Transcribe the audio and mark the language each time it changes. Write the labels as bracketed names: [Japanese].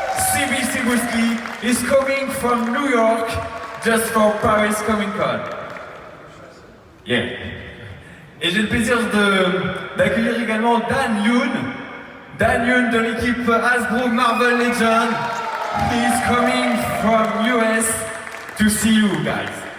[English] CB Cebulski is coming from New York just for Paris Comic Con. Yeah. [French] Et j'ai le plaisir d'accueillir également Dan Yoon de l'équipe Hasbro Marvel Legends. [English] He's coming from US to see you guys.